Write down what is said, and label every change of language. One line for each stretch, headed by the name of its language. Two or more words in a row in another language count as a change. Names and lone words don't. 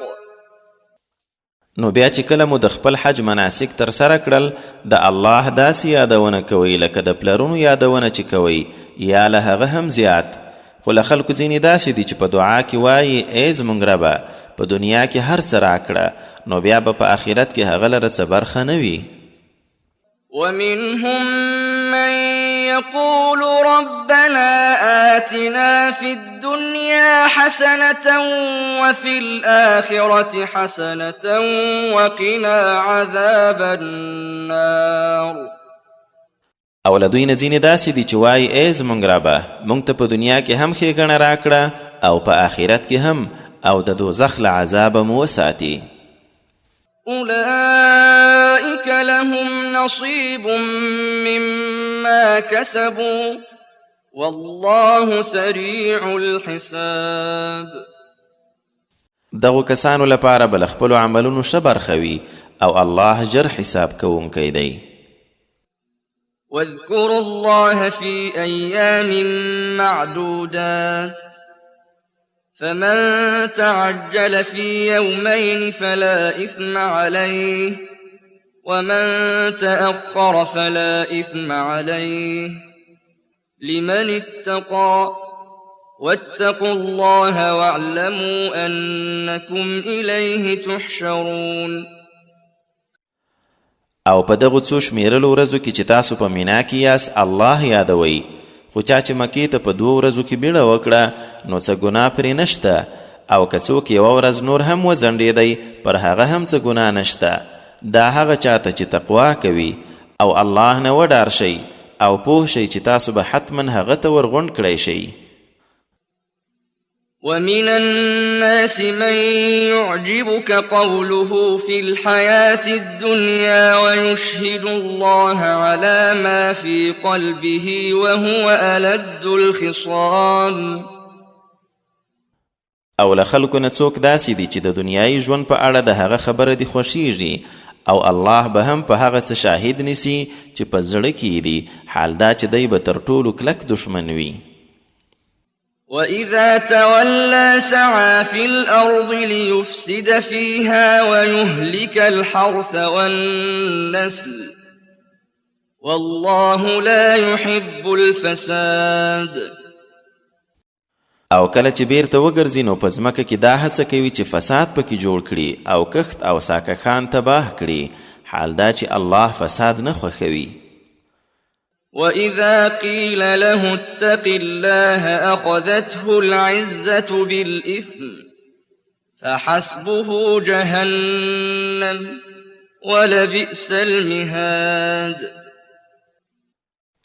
Pashto: نو بیا چې کله مو د خپل حج مناسک تر سره کړل د الله داسې یادونه کوئ لکه د پلرونو یادونه چې کوئ یا له هغه هم زیات. خو له خلکو ځینې داسې دي چې په دعا کې وایي ای زموږ ربه په دنیا کې هر څه راکړه نو بیا به په آخرت کې هغه لره څه برخه نه وي.
Arabic: ومنهم من يقول ربنا آتنا في الدنيا حسنة وفي الآخرة حسنة وقنا عذاب النار.
Pashto: او له دوی نه ځینې داسې دي چې وایي ای زموږ ربه موږ ته په دنیا کې هم ښېګڼه راکړه او په آخرت کې هم او د دوزخ له عذابه مو وساتي.
Arabic: أولئك لهم نصيب مما كسبوا والله سريع الحساب.
Pashto: دغو کسانو لپاره به له خپلو عملونو ښه برخه وي او الله ژر حساب کوونکی دی.
Arabic: واذكروا الله في أيام معدودات فمن تعجل في يومين فلا إثم عليه ومن تأخر فلا إثم عليه لمن اتقى واتقوا الله واعلموا أنكم إليه تحشرون.
Pashto: او په دغو څو شمیرلو ورځو کې چې تاسو په مینا کې یاست الله یادوئ. خو چا چې مکې ته په 2 ورځو کې بیړه وکړه نو څه ګناه پرې نشته او که څوک یوه ورځ نور هم وځنډېدی پر هغه هم څه ګناه نشته. دا هغه چاته چې تقوا کوي او الله نه وډار شئ او پوه شئ چې تاسو به حتما هغه ته ورغونډ کړی شئ.
Arabic: ومن الناس من يعجبك قوله في الحياة الدنيا ويشهد الله على ما في قلبه وهو ألد الخصام.
Pashto: او له خلکو نه څوک داسې دي چې د دنیایي ژوند په اړه د هغه خبره دي خوښیږي او الله به هم په هغه څه شاهد نیسي چې په زړه کې دي حال دا چې دی به تر ټولو کلک دشمن وي.
Arabic: وإذا تولى سعى في الأرض ليفسد فيها ويهلك الحرث والنسل والله لا يحب الفساد.
Pashto: او کله چې بیرته وګرځي نو په ځمکه کې دا هڅه کوي چې فساد پکې جوړ کړي او کښت او ساکښان تباه کړي حال دا چې الله فساد نه خوښوي.
Arabic: وإذا قيل له اتق الله أخذته العزة بالإثم فحسبه جهنم ولبئس المهاد.